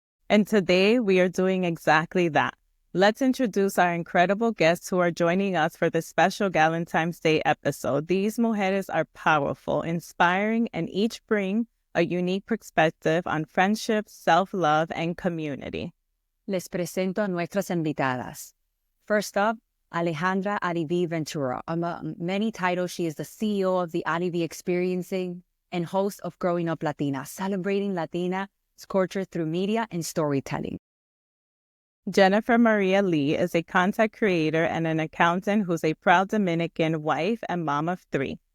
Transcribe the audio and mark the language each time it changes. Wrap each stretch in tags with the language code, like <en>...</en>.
<en>And today we are doing exactly that. Let's introduce our incredible guests who are joining us for this special Galentine's Day episode. These mujeres are powerful, inspiring, and each bring a unique perspective on friendship, self-love, and community.</en> <es>Les presento a nuestras invitadas.</es> <en>First up, Alejandra Arivi Ventura. Among many titles, she is the CEO of the Arivi Experiencing and host of Growing Up Latina, celebrating Latina culture through media and storytelling. Jennifer Maria Lee is a content creator and an accountant who's a proud Dominican wife and mom of 3.</en>